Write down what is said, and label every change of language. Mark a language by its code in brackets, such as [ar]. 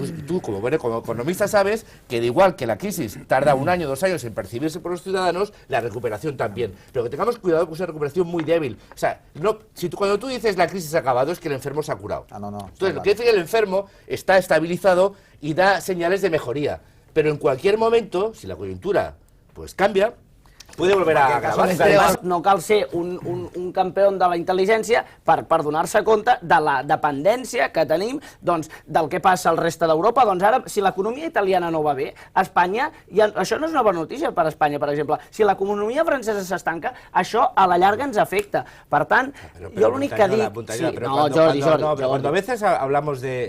[es] Tú como economista sabes que de igual que la crisis tarda 1 año, 2 años en percibirse por los ciudadanos, la recuperación también. Pero que tengamos cuidado con esa recuperación muy débil. O sea, cuando tú dices la crisis ha acabado, es que el enfermo se ha curado. Entonces, lo que dice que el enfermo está estabilizado y da señales de mejoría. Pero en cualquier momento, si la coyuntura pues cambia, puede volver a grabarse. [ca] Además, no cal ser un campió de la intel·ligència per donar-se compte de la dependència que tenim del que passa al reste d'Europa. Doncs ara, si l'economia italiana no va bé, Espanya, això no és una bona notícia per a Espanya, per exemple. Si l'economia francesa s'estanca, això a la llarga ens afecta. Per tant, jo l'únic que dic... [es] No, Jordi, cuando a veces hablamos de...